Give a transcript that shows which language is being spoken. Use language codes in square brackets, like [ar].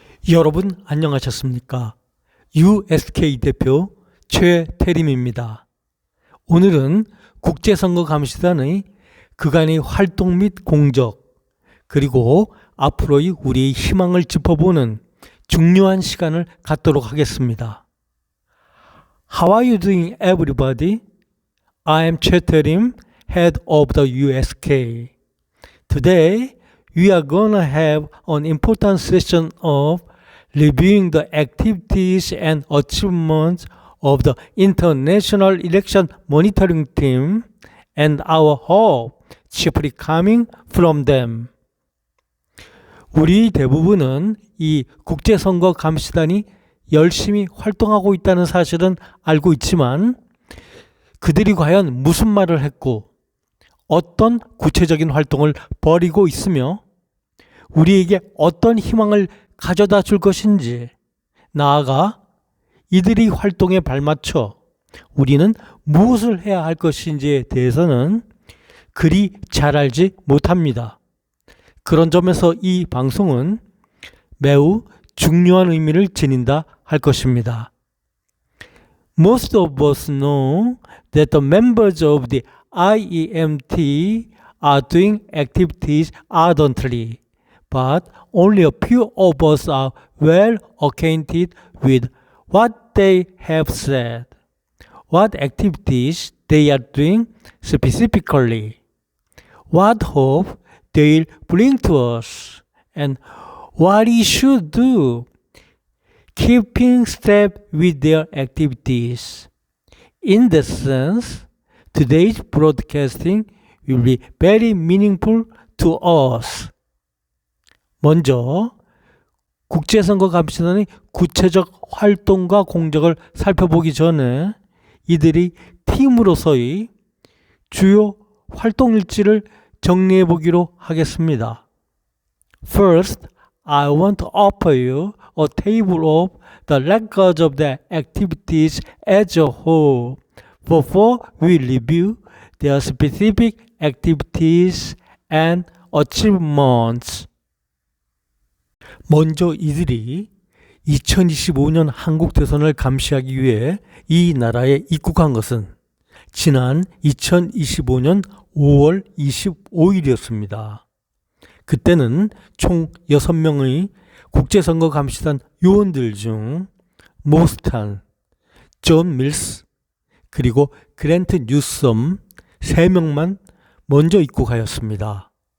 [ko] 여러분 안녕하셨습니까? USK 대표 최태림입니다. 오늘은 국제선거감시단의 그간의 활동 및 공적, 그리고 앞으로의 우리의 희망을 짚어보는 중요한 시간을 갖도록 하겠습니다. [en] How are you doing, everybody? I am 최태림, head of the USK. Today, we are gonna have an important session of reviewing the activities and achievements of the International Election Monitoring Team and our hope chiefly coming from them. [ko] 우리 대부분은 이 국제선거감시단이 열심히 활동하고 있다는 사실은 알고 있지만 그들이 과연 무슨 말을 했고 어떤 구체적인 활동을 벌이고 있으며 우리에게 어떤 희망을 가져다 줄 것인지, 나아가 이들의 활동에 발맞춰 우리는 무엇을 해야 할 것인지에 대해서는 그리 잘 알지 못합니다. 그런 점에서 이 방송은 매우 중요한 의미를 지닌다 할 것입니다. [en] Most of us know that the members of the IEMT are doing activities ardently, but only a few of us are well acquainted with what they have said, what activities they are doing specifically, what hope they'll bring to us, and what we should do, keeping step with their activities. In that sense, today's broadcasting will be very meaningful to us. [ko] 먼저 국제선거감시단의 구체적 활동과 공적을 살펴보기 전에 이들이 팀으로서의 주요 활동일지를 정리해 보기로 하겠습니다. [en] First, I want to offer you a table of the records of the activities as a whole before we review their specific activities and achievements. [ko] 먼저 이들이 2025년 한국 대선을 감시하기 위해 이 나라에 입국한 것은 지난 2025년 5월 25일이었습니다. 그때는 총 6명의 국제선거감시단 요원들 중 모스탄, 존 밀스, 그리고 그랜트 뉴섬 3명만 먼저 입국하였습니다.